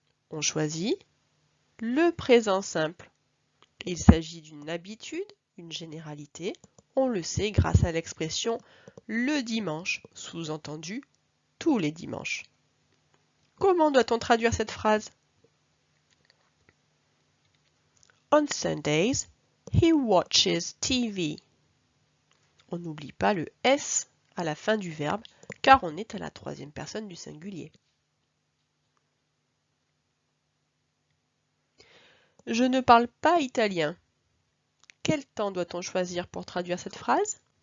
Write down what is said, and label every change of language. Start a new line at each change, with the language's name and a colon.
French: On choisit le présent simple. Il s'agit d'une habitude, une généralité. On le sait grâce à l'expression le dimanche, sous-entendu tous les dimanches. Comment doit-on traduire cette phrase?
English: On Sundays, he watches TV.
French: On n'oublie pas le S à la fin du verbe, car on est à la troisième personne du singulier. Je ne parle pas italien. Quel temps doit-on choisir pour traduire cette phrase?